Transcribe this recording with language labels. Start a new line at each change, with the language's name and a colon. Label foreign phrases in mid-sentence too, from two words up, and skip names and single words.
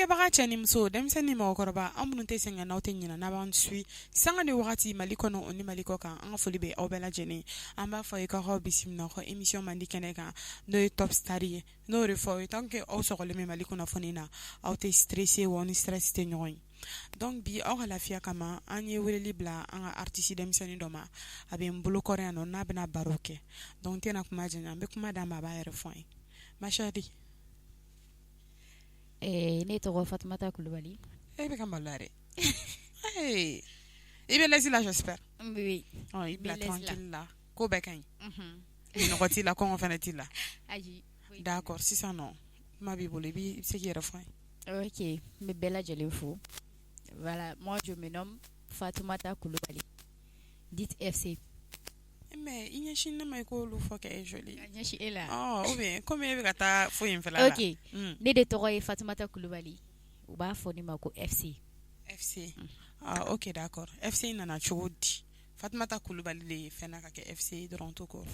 Bambara: cɛni muso denmisɛnnin mɔgɔkɔrɔba an minnu tɛ sɛgɛn n'aw tɛ ɲinɛ n'a b'an suit sanga ni wagati Mali kɔnɔ o ni Mali kɔ kan an ka foli bɛ aw bɛɛ lajɛlen an b'a fɔ k'aw bisimila ka émission mandi kɛnɛ kan n'o ye
English: top star
Bambara: ye n'o de fɔ
French: tant que
Bambara: aw sɔgɔlen bɛ Mali kunnafoni na aw tɛ stressé wa ni stress tɛ ɲɔgɔn ye donc bi aw ka lafiya kama an ye weleli bila an ka artiste denmisɛnnin dɔ ma a bɛ n bolo kɔrɔ yan nɔ n'a bɛna baro kɛ donc n tɛna kuma janya an bɛ kuma d'a ma a b'a yɛrɛ fɔ an ye ma chérie. Ne tɔgɔ Fatoumata Coulibaly. E bɛ ka maloya dɛ. I bɛ laisse la j'espère.
French: Oui.
Bambara: I bila tranquille la ko bɛɛ ka ɲi. Nɔgɔ t'i la kɔngɔ fana t'i la. Ayi. D'accord sisan nɔ kuma b'i bolo i bɛ se k'i yɛrɛ fɔ an ye. Ok, n bɛ bɛɛ lajɛlen fo.
French: Voilà, moi je me nomme Fatoumata Coulibaly. Dites FC.
Bambara: Mais i ɲɛsin ne ma i k'olu fɔ kɛ e joli. A ɲɛsin e la.
French: Ou bien comme
Bambara: e bɛ ka taa foyi in fɛla la. Ok, ne de tɔgɔ ye Fatoumata Coulibaly. U b'a fɔ ne ma ko FC. FC. Ok d'accord. FC nana cogo di? Fatoumata Coulibaly de ye fɛn na ka kɛ FC dɔrɔn to kɔ.